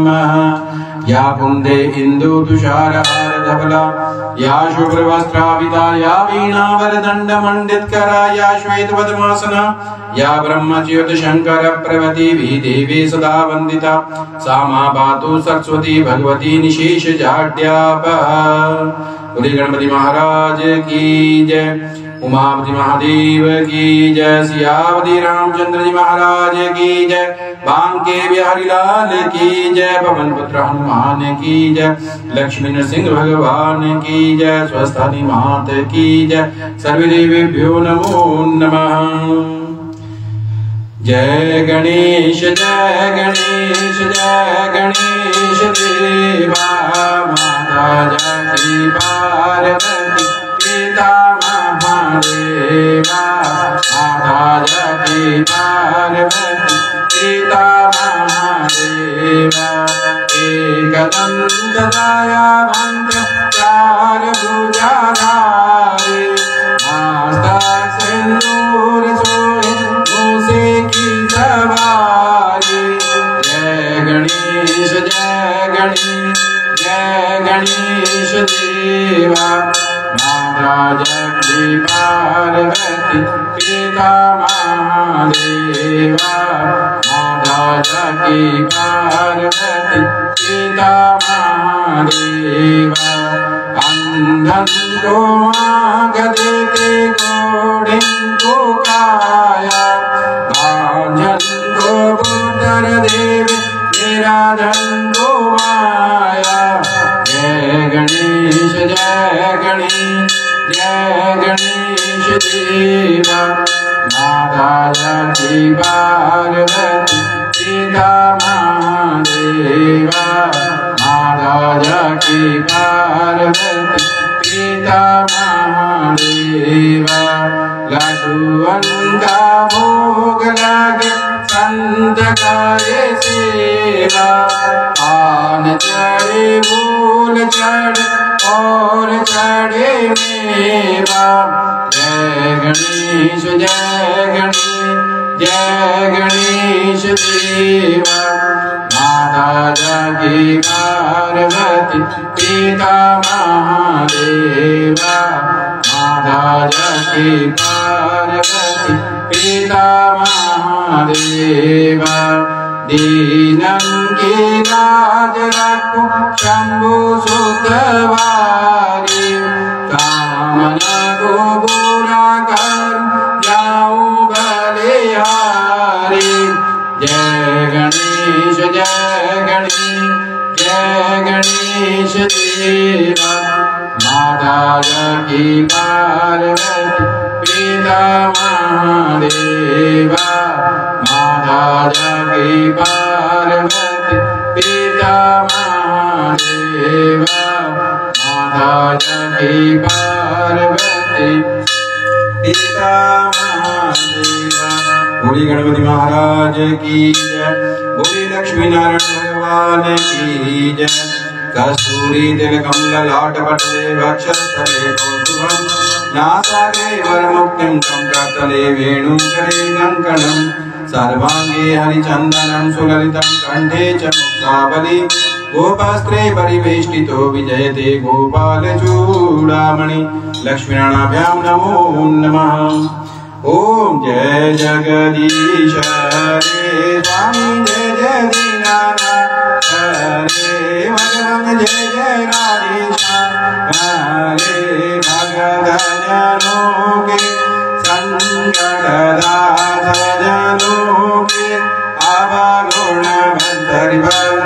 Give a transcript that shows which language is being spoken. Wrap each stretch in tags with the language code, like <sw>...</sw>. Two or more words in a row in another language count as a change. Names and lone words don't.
<sa>या कुन्दे इन्दुतुषारहारधवला या शुभ्रवस्त्राविता या वीणावरदण्डमण्डितकरा या श्वेतपद्मासना या ब्रह्मज्योतिशङ्करप्रभृतिभिः देवी सदा वन्दिता सा मा पातु सरस्वती भगवती निशेषजाड्यापः।</sa> <hi>बोले गणपति महाराज की जय, उमापति महादेव की जय, सियावती रामचंद्र जी महाराज की जय, बांके बिहारी लाल की जय, पवन पुत्र हनुमान की जय, लक्ष्मी नरसिंह भगवान की जय, स्वस्थानी मात की जय,</hi> <sa>सर्वदेवेभ्यो नमो नमः।</sa> <hi>जय गणेश जय गणेश जय गणेश देवा माता जगती पार्वती पिता महादेवा माता जगती पार्वती पिता महादेवा। एकदंत दयावंत चार भुजाधारी मस्तक सिंदूर सोहे मूसे की सवारी। जय गणेश देवा माता जगती पार्वती पिता महादेवा माता जगती पार्वती पिता महादेवा। अंधन को आँख देते घोड़े को काया बांझन को पुत्र देवे निराधन को माया। जय गणेश देवा माता जगती पार्वती पिता महादेवा माता जगती पार्वती पिता महादेवा। लड्डुअन का भोग लगे संत करे सेवा पान चढ़े फूल चढ़े और चढ़े मेवा। जय गणेश देवा माता जगती पार्वती पिता महादेवा माता जगती पार्वती पिता महादेवा। दीनं की लाज रखो शंभु सुतवारी कामना को पूरा कर जाऊं बलिहारी। जय गणेश देवा माता जगती पार्वती पिता महादेवा माता जगती पार्वती पिता महादेवा माता जगती पार्वती पिता महादेवा। बोली गणपति महाराज की जय, बोली लक्ष्मी नारायण भगवान की जय।</hi> <sa>कस्तूरी तिलकं ललाटपटले वक्षस्थले कौस्तुभं नासाग्रे वरमुक्तिं कंकतले वेणुकरे कङ्कणं सर्वांगे हरिचन्दनं सुललितं कंठे च मुक्तावली गोपास्त्रे परिवेष्टितो विजयते गोपालचूडामणि। लक्ष्मीनारायणाभ्यां नमो नमः।</sa> <hi>ओम जय जगदीश हरे स्वामी जय जय दीनानाथ हरे भगवान जय जय राधेश्याम हरे भगत जनों के संकट दास जनों के अवगुण बंधर</hi>